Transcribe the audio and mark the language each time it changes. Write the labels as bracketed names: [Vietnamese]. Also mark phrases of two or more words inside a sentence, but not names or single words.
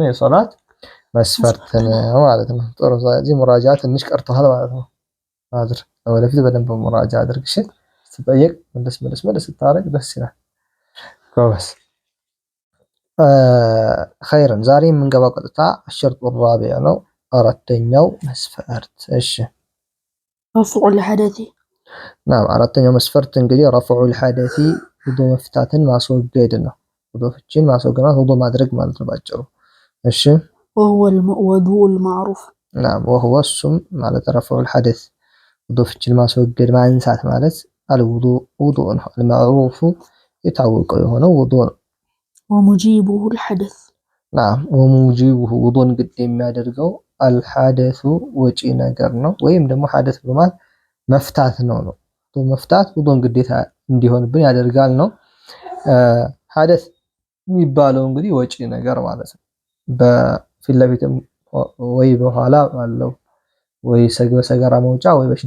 [Amharic] የሶላት መስፈርት ነው ማለት ነው። ጥሩ። ስለዚህ ሙራጃ ትንሽ ቀርቷል ማለት ነው። አድር ወደፊት በደንብ ሙራጃ አድርግ። እሺ ስትጠየቅ መለስ ስታረግ ደስ ይላል። ጎበዝ። ኸይረን ዛሬ የምንገባው ቀጥታ [Arabic] الشرط الرابع [Amharic] ነው። አራተኛው መስፈርት። እሺ [Arabic] رفع الحدث። [Amharic] አራተኛው መስፈርት እንግዲህ [Arabic] رفع الحدث [Amharic] ውዱእ መፍታትን ማስወገድ ነው። ውዱእን ማስወገድ ማለት ውዱእ ማድረግ ማለት ነው ባጭሩ። እሺ [Arabic] وهو الوضوء المعروف። [Amharic] وهو እሱም ማለት [Arabic] رفع الحدث [Amharic] ውዱእን ማስወገድ ማንሳት ማለት ውዱእ ነው። المعروف የታወቀው የሆነው ውዱእ ነው። [Arabic] ومجيبه الحدث። [Amharic] ومجيبه ውዱእን ግድ የሚያደርገው الحدث ወጪ ነገር ነው። ወይም ደግሞ ሐደስ ማለት መፍታት ነው። መፍታት ውዱእን ግዴታ እንዲሆንብን ያደርጋል ነው። ሐደስ የሚባለው እንግዲህ ወጪ ነገር ማለት ነው። በፊት ለፊትም ወይ በኋላ ባለው ወይ በሰገራ መውጫ ወይ በሽንት